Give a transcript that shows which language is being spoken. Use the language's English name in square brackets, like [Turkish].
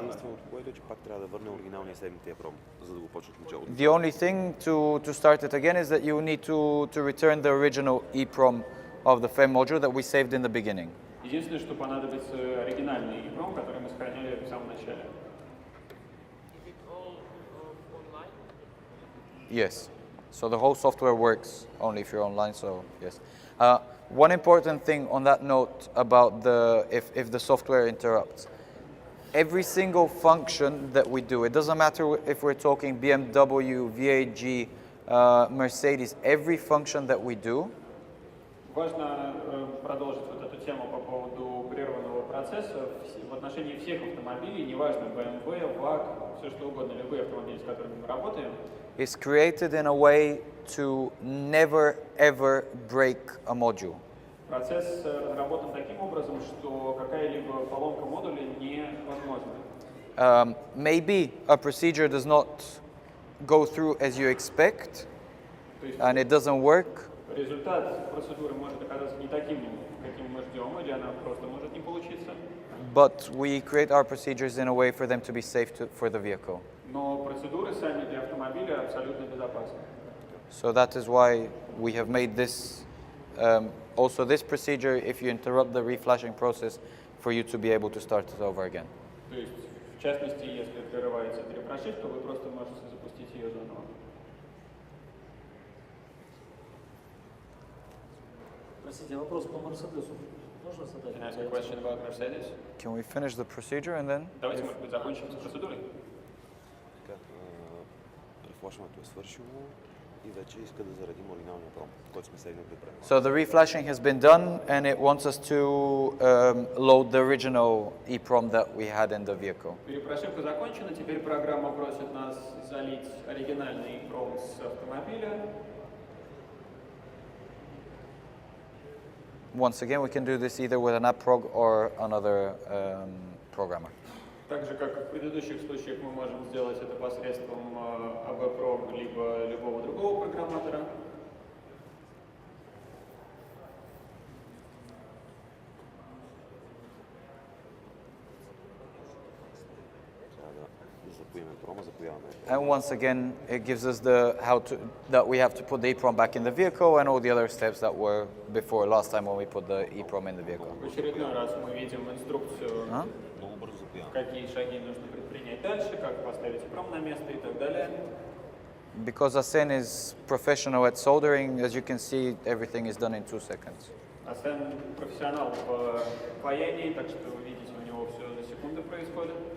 [Bulgarian] Единственото, което е, че пак трябва да върне оригиналния седмития пром, за да го почне от началото. [English] The only thing to start it again is that you need to return the original EEPROM of the FEM module that we saved in the beginning. [Russian] Единственное, что понадобится оригинальный EEPROM, который мы сохраняли в самом начале. [English] Is it all online? Yes. So the whole software works only if you're online. So yes. One important thing on that note about if the software interrupts. Every single function that we do, it doesn't matter if we're talking BMW, VAG, Mercedes, every function that we do, [Russian] Важно продолжить вот эту тему по поводу прерванного процесса в отношении всех автомобилей, неважно, BMW, VAG, все что угодно, любые автомобили, с которыми мы работаем, [English] is created in a way to never ever break a module. [Russian] процесс разработан таким образом, образом, что какая-либо поломка модуля невозможна. [English] Maybe a procedure does not go through as you expect, [Russian] То есть [English] and it doesn't work, [Russian] результат процедуры может оказаться не таким, каким мы ждем, или она просто может не получиться. [English] but we create our procedures in a way for them to be safe for the vehicle. [Russian] Но процедуры сами для автомобиля абсолютно безопасны. [English] So that is why we have made this, also this procedure, if you interrupt the reflashing process, for you to be able to start it over again. [Russian] То есть, в частности, если прерывается перепрошивка, вы просто можете запустить ее заново. Простите, вопрос по Мерседесу можно задать? [English] Can I ask a question about Mercedes? Can we finish the procedure and then? [Russian] Давайте, может быть, закончим с процедурой. [Bulgarian] Така, рефлашването е свършило и вече иска да заредим оригиналния пром, който сме седнали да правим. [English] So the reflashing has been done, and it wants us to load the original EEPROM that we had in the vehicle. [Russian] Перепрошивка закончена, теперь программа просит нас залить оригинальный пром с автомобиля. [English] Once again, we can do this either with an app prog or another programmer. [Russian] Так же, как и в предыдущих случаях, мы можем сделать это посредством ABPROG либо любого другого программатора. [Bulgarian] Трябва да запоиме прома, запояваме. [English] And once again, it gives us that we have to put the EEPROM back in the vehicle and all the other steps that were before last time when we put the EEPROM in the vehicle. [Russian] В очередной раз мы видим инструкцию, [Bulgarian] Много бързо запояваме. [Russian] какие шаги нужно предпринять дальше, как поставить пром на место и так далее. [English] Because Asen is professional at soldering, as you can see, everything is done in 2 seconds. [Russian] Асен профессионал в паянии, так что вы видите, у него все за секунды происходит.